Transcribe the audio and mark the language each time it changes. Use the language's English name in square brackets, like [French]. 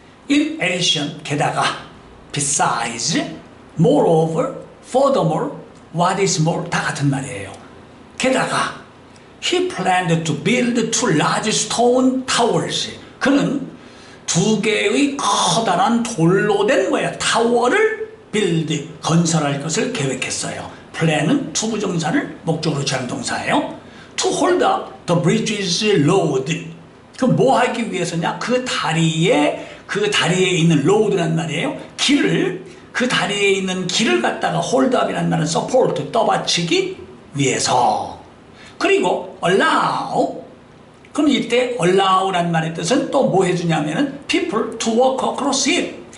[English] In addition, [Korean] 게다가, [English] besides, moreover, furthermore, what is more, [Korean] 다 같은 말이에요. 게다가 [English] he planned to build two large stone towers. [Korean] 그는 두 개의 커다란 돌로 된 타워를 build, 건설할 것을 계획했어요. plan은 투부정사를 목적으로 취한 동사예요. [English] to hold up the bridge's load. [Korean] 그 뭐 하기 위해서냐? 그 다리에 있는 load란 말이에요. 그 다리에 있는 길을 갖다가 [English] hold up [Korean] 이라는 말은 support, 떠받치기 위해서. 그리고 allow, 그럼 이때 allow란 말의 뜻은 또 뭐 해주냐면은 [English] people to walk across it.